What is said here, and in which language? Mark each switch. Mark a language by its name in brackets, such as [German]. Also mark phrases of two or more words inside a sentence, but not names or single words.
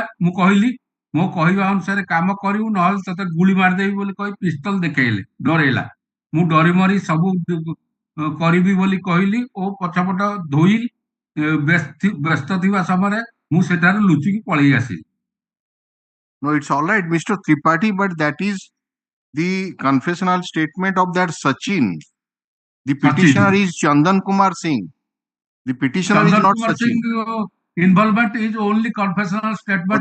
[Odia] ମୁଁ କହିଲି ମୋ କହିବା ଅନୁସାରେ କାମ କରିବୁ, ନହେଲେ ତତେ ଗୁଳି ମାରିଦେବି ବୋଲି କହି ପିସ୍ତଲ ଦେଖେଇଲେ, ଡରେଇଲା। ମୁଁ ଡରି ମରି ସବୁ କରିବି ବୋଲି କହିଲି ଓ ପଛପଟ ଧୋଇ ବ୍ୟସ୍ତ ଥିବା ସମୟରେ ମୁଁ ସେଠାରୁ ଲୁଚିକି ପଳେଇ ଆସିଲି। [English] No, it's all right, Mr. Tripathi, but that is the confessional statement of that Sachin. The petitioner is Chandan Kumar Singh. The petitioner is not Sachin. Involvement is only confessional statement.